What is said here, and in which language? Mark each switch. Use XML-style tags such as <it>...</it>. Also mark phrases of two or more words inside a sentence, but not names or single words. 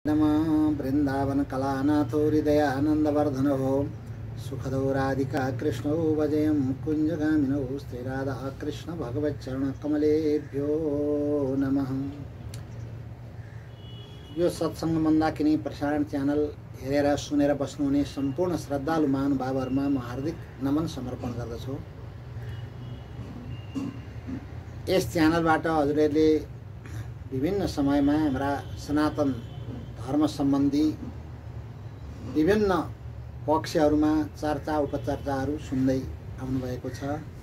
<sa>नमः वृंदावन कलानाथो हृदयानंदवर्धनो सुखदो राधिका कृष्णो वजयं कुंजगामिनो श्रीराधा कृष्ण भगवच्चरण कमलेभ्यो नमः।</sa> <ne>यो सत्संग मन्दाकिनी प्रसारण च्यानल हेरेर सुनेर बस्नुहुने सम्पूर्ण श्रद्धालु महानुभावहरुमा म हार्दिक नमन समर्पण गर्दछु। यस च्यानलबाट हजुरहरुले विभिन्न समयमा हाम्रा सनातन धर्म सम्बन्धी विभिन्न पक्षहरुमा चर्चा उपचर्चाहरु सुन्दै आउनु भएको छ।</ne>